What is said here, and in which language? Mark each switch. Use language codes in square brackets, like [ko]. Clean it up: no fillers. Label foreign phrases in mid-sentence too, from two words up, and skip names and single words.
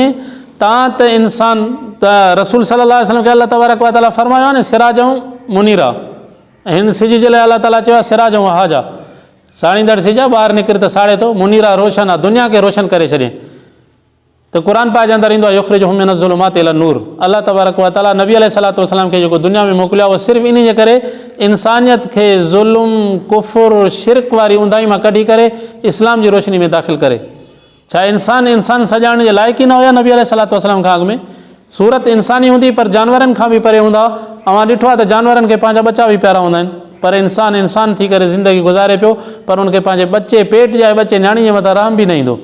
[sd] तव्हां त इंसान त रसूल सल्लल्लाहु अलैहि वसल्लम खे अलाह तबारक व तआला फरमायो आहे न [ar] سراجا منيرا, [sd] ऐं हिन सिज जे लाइ अलाह ताला चयो आहे [ar] سراجا وهاجا, [sd] साड़ींदड़ सिज आहे, ॿाहिरि निकिरे त साड़े थो, मुनीरा रोशन आहे, दुनिया खे रोशन करे छॾे। त क़ुर पाक जे अंदरि ईंदो आहे [ar] يخرجهم من الظلمات إلى النور. [sd] अलाह तबारक व तआला नबी अलैहिस्सलातु वस्सलाम खे जेको दुनिया में मोकिलियो आहे उहो सिर्फ़ु इन जे करे इंसानियत खे ज़ुल्म कुफ़ुर शिरक वारी ऊंदाई मां कढी करे इस्लाम जी रोशनी में दाख़िल करे। छा इंसान सॼाइण जे लाइक़ु ई न हुया नबी अलैहिस्सलातु वस्सलाम खां अॻु में? सूरत इंसानी हूंदी पर जानवरनि खां बि परे हूंदा। अवां ॾिठो आहे त जानवरनि खे पंहिंजा बच्चा बि प्यारा हूंदा आहिनि, पर इंसान थी करे ज़िंदगी गुज़ारे पियो, पर उनखे पंहिंजे बच्चे पेट जा बच्चे न्याणी जे मथां रहम बि न ईंदो।